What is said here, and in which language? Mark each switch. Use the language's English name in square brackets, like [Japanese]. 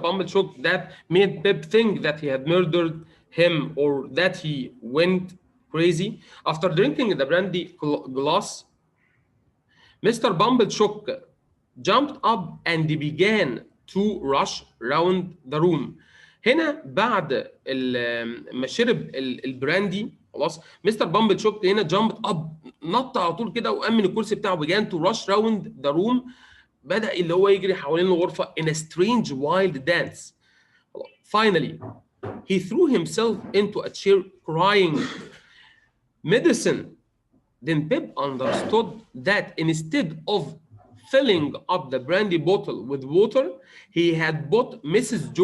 [English] Bumblechook that made Pip think that he had murdered him or that he went crazy? After drinking the brandy glass, Mr. Bumblechook jumped up and began to rush round the room. [Arabic] هنا بعد ما شرب البراندي خلاص مستر بامبلشوك هنا [English] jumped up, [Arabic] نط على طول كده وقام من الكرسي بتاعه, [English] began to rush round the room, [Arabic] بدأ اللي هو يجري حوالين الغرفة [English] in a strange wild dance. Finally, he threw himself into a chair crying, "Medicine!" Then Pip understood that instead of filling up the brandy bottle with water, he had bought Mrs.